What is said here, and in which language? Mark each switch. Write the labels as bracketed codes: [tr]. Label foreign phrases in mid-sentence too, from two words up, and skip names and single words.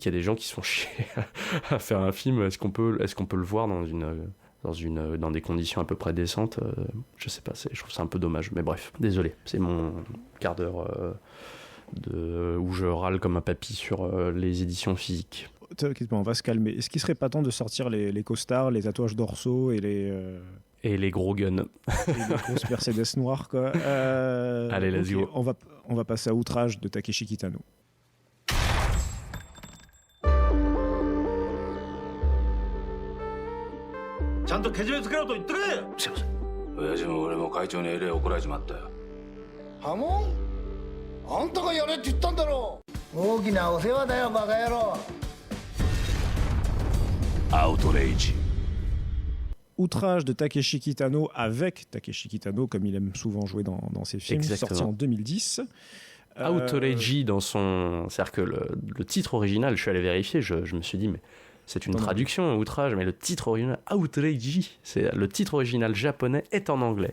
[fr] Il y a des gens qui se font chier à faire un film. Est-ce qu'on peut le voir dans des conditions à peu près décentes, je sais pas, je trouve ça un peu dommage, mais bref, désolé, c'est mon quart d'heure où je râle comme un papy sur les éditions physiques. T'inquiète pas, on va se calmer. Est-ce qu'il serait pas temps de sortir les costards, les tatouages dorsaux et les gros guns et les grosses Mercedes noires, quoi. Allez, [en] let's go. [fr] On va passer à Outrage de Takeshi Kitano. [ja] ちゃんとけじめつけろと言ってくれ。すいません。親父も俺も会長にえれ怒られちまったよ。ハモン？あんたがやれって言ったんだろう。大きなお世話だよバカ野郎。アウトレイジ。 [fr] Outrage de Takeshi Kitano avec Takeshi Kitano, comme il aime souvent jouer dans ses films, sorti en 2010. Outrage c'est-à-dire que le titre original, je suis allé vérifier, je me suis dit, mais c'est une traduction, outrage, mais le titre original, Outrage, le titre original japonais est en anglais.